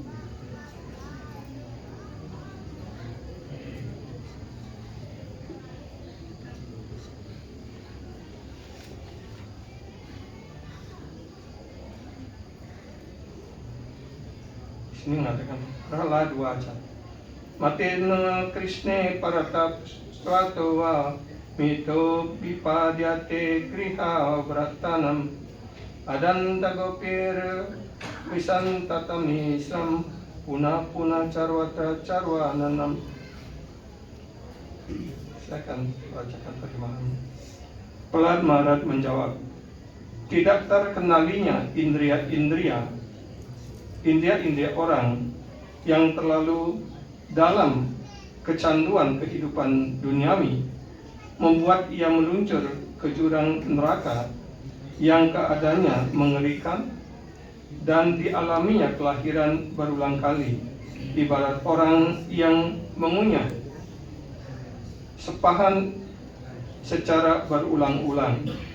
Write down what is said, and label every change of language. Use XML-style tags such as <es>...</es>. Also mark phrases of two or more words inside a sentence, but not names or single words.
<id>Sini mengatakan</id> <sa>Prahla Dwaca Matena Krishne Paratap Swatova Mito Vipadyate Kriha Vratanam Adanta Gopir Visantatamisam Puna Charwata Charwananam.</sa> <id>Saya akan bacakan terjemahannya. Prahlad Maharaj menjawab, tidak terkenalinya indria-indria orang yang terlalu dalam kecanduan kehidupan duniawi membuat ia meluncur ke jurang neraka yang keadaannya mengerikan dan dialaminya kelahiran berulang kali, ibarat orang yang mengunyah sepahan secara berulang-ulang.</id>